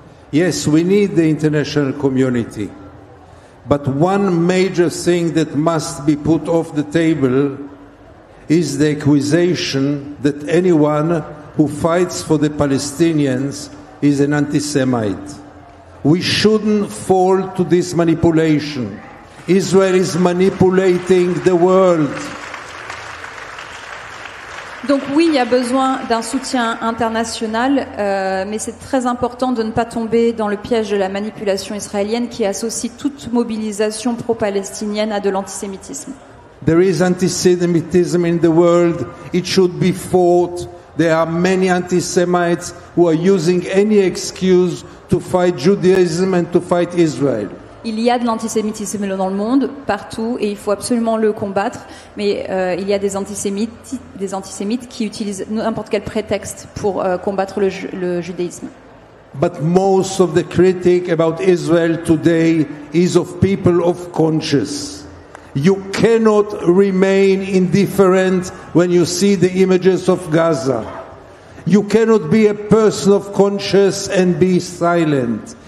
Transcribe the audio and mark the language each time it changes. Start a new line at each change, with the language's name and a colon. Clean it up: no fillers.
English: Yes, we need the international community. But one major thing that must be put off the table is the accusation that anyone who fights for the Palestinians is an anti-Semite. We shouldn't fall to this manipulation. Israel is manipulating the world.
French: Donc oui, il y a besoin d'un soutien international, mais c'est très important de ne pas tomber dans le piège de la manipulation israélienne qui associe toute mobilisation pro-palestinienne à de l'antisémitisme.
English: There is anti-Semitism in the world. It should be fought. There are many anti-Semites who are using any excuse to fight Judaism and to fight Israel.
French: il y a de l'antisémitisme dans le monde, partout, et il faut absolument le combattre. Mais il y a des antisémites qui utilisent n'importe quel prétexte pour combattre le judaïsme.
English: But most of the critique about Israel today is of people of conscience. You cannot remain indifferent when you see the images of Gaza. You cannot be a person of conscience and be silent.